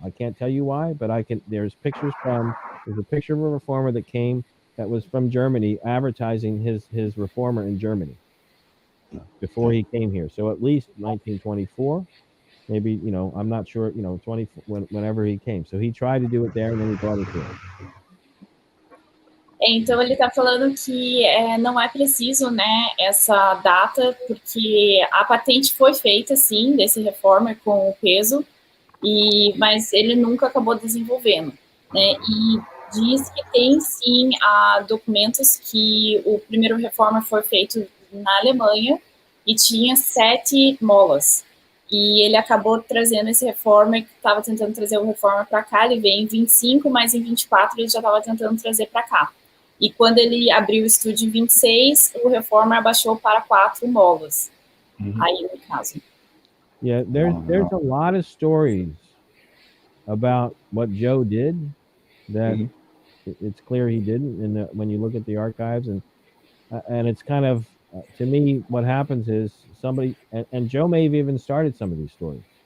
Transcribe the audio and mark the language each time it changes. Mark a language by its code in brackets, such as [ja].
[en] I can't tell you why, but there's a picture of a reformer that was from Germany, advertising his reformer in Germany before he came here. So at least 1924, Maybe, I'm not sure, 20, whenever he came. So he tried to do it there, and then he brought it here. [pt] Então, ele está falando que não é preciso, né, essa data, porque a patente foi feita, sim, desse reformer com o peso, mas ele nunca acabou desenvolvendo, né, e diz que tem, sim, documentos que o primeiro reformer foi feito na Alemanha e tinha 7 molas, e ele acabou trazendo esse reformer, que estava tentando trazer o reformer para cá, ele veio em 25, mas em 24 ele já estava tentando trazer para cá. E quando ele abriu o estúdio em 26, o reformer abaixou para 4 molas. Aí, no caso. [en] Yeah, there's a lot of stories about what Joe did that it's clear he didn't. When you look at the archives, and it's kind of, to me, what happens is somebody, and Joe may have even started some of these stories.